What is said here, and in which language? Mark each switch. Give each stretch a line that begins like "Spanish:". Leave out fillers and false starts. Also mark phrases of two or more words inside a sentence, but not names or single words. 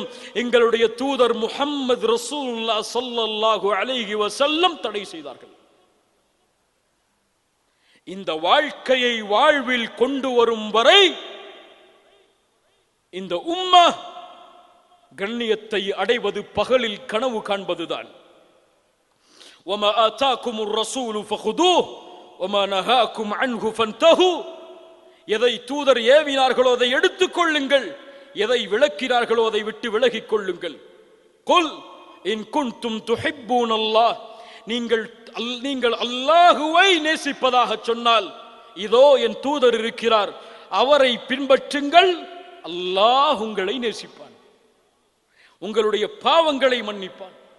Tamil: எங்களுடைய தூதர் முஹம்மது ரசூலுல்லாஹ்
Arabic: صلى الله عليه وسلم
Tamil: தடை செய்தார்கள். இந்த வாழ்க்கையை வாழ்வில் கொண்டு வரும் வரை இந்த உம்மா கண்ணியத்தை அடைவது பகலில் கனவு காண்பதுதான்.
Arabic: وَمَا آتَاكُمُ الرَّسُولُ فَخُذُوهُ وَمَا نَهَاكُمْ عَنْهُ فَانْتَهُوا.
Tamil: எதை தூதர் ஏவினார்களோ அதை எடுத்துக் கொள்ளுங்கள், எதை விளக்கினார்களோ அதை விட்டு விலகிக் கொள்ளுங்கள்.
Arabic: قل إن كنتم تحبون الله,
Tamil: நீங்கள் அல்லாஹுவை நேசிப்பதாக சொன்னால் இதோ என் தூதர் இருக்கிறார், அவரை பின்பற்றுங்கள், அல்லாஹ் உங்களை நேசிப்பான், உங்களுடைய பாவங்களை மன்னிப்பான்.